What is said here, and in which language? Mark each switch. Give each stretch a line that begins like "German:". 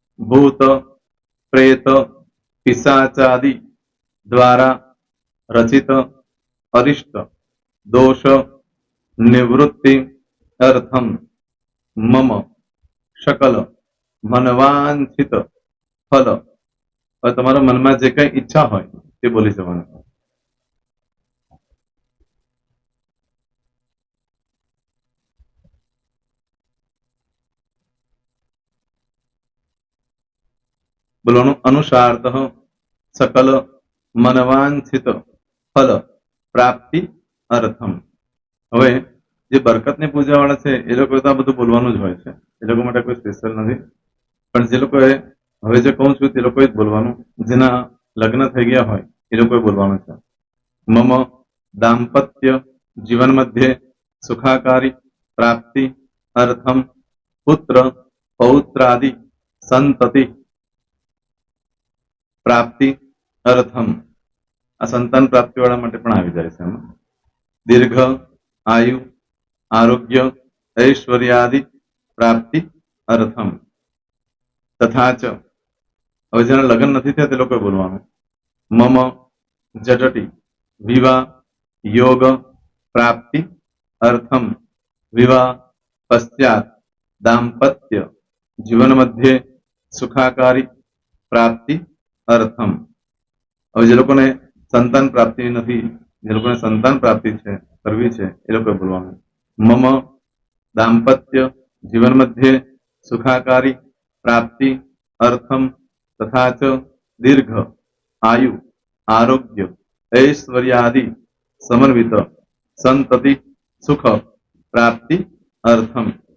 Sanskrit: भूत, प्रेत, पिशाचादि द्वारा रचित अरिष्ट दोष निवृत्ति अर्थम मम सकल मनवांछित फल.
Hindi: और
Gujarati: તમારા મનમાં જે કઈ ઈચ્છા હોય તે બોલી જવાનું. બોલવાનું
Sanskrit: અનુસારતઃ सकल मनवांछित फल प्राप्ति अर्थम.
Gujarati: હવે જે બરકતની પૂજા વાળા છે એ લોકો તો આ બધું બોલવાનું જ હોય છે, એ લોકો માટે કોઈ સ્પેશિયલ નથી. પણ જે લોકોએ હવે જે કહું છું તે લોકોએ જ બોલવાનું, જેના લગ્ન થઈ ગયા હોય એ લોકોએ બોલવાનું છે.
Sanskrit: મમ દાંપત્ય જીવન મધ્યે સુખાકારી પ્રાપ્તિ અર્થમ પુત્ર પૌત્રાદિ સંતતિ પ્રાપ્તિ અર્થમ.
Gujarati: આ સંતાન પ્રાપ્તિ વાળા માટે પણ આવી જાય છે એમાં.
Sanskrit: દીર્ઘ આયુ આરોગ્ય ऐश्वर्यादि પ્રાપ્તિ અર્થમ. તથા ચ
Gujarati: હવે જેના લગ્ન નથી થયા તે લોકોએ બોલવાનું.
Sanskrit: मम जटति विवाह योग प्राप्ति अर्थम विवाह पश्चात दाम्पत्य जीवन मध्य सुखाकारी प्राप्ति अर्थम।
Gujarati: હવે જે લોકોને સંતાન પ્રાપ્તિ નથી, જે લોકોને સંતાન પ્રાપ્તિ છે કરવી છે એ લોકોએ બોલવાનું
Sanskrit: મમ દાંપત્ય જીવન મધ્યે સુખાકારી પ્રાપ્તિ અર્થમ તથા ચ દીર્ઘ આયુ આરોગ્ય ऐश्वर्यादि समन्वित संतति सुख प्राप्ति अर्थम।